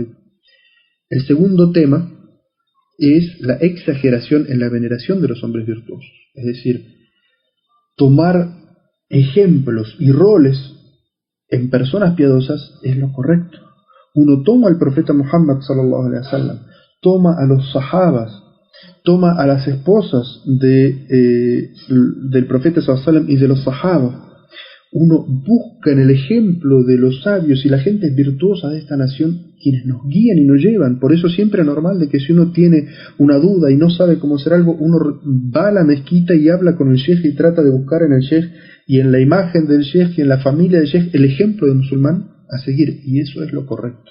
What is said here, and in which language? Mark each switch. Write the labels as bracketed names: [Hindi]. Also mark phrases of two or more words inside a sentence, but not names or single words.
[Spanish] El segundo tema es la exageración en la veneración de los hombres virtuosos, es decir, tomar ejemplos y roles en personas piadosas es lo correcto. Uno toma al profeta Muhammad [Arabic] صلى الله عليه وسلم, [Spanish] toma a los sahabas, toma a las esposas del profeta [Arabic] صلى الله عليه وسلم [Spanish] y de los sahabas. Uno busca en el ejemplo de los sabios y la gente virtuosa de esta nación quienes nos guían y nos llevan. Por eso siempre es normal de que si uno tiene una duda y no sabe cómo hacer algo, uno va a la mezquita y habla con el sheikh y trata de buscar en el sheikh y en la imagen del sheikh y en la familia del sheikh el ejemplo de musulmán a seguir, y eso es lo correcto.